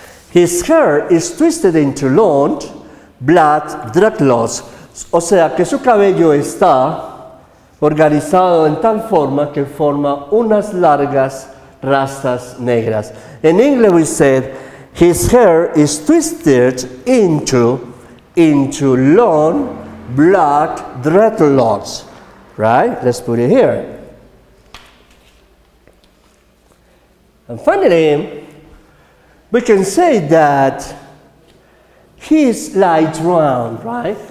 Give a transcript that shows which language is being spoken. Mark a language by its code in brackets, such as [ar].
[en] His hair is twisted into long black dreadlocks. [es] O sea que su cabello está organizado en tal forma que forma unas largas rastas negras. [en] In English we said his hair is twisted into long black dreadlocks. Right? Let's put it here. And finally, we can say that he's light brown, right?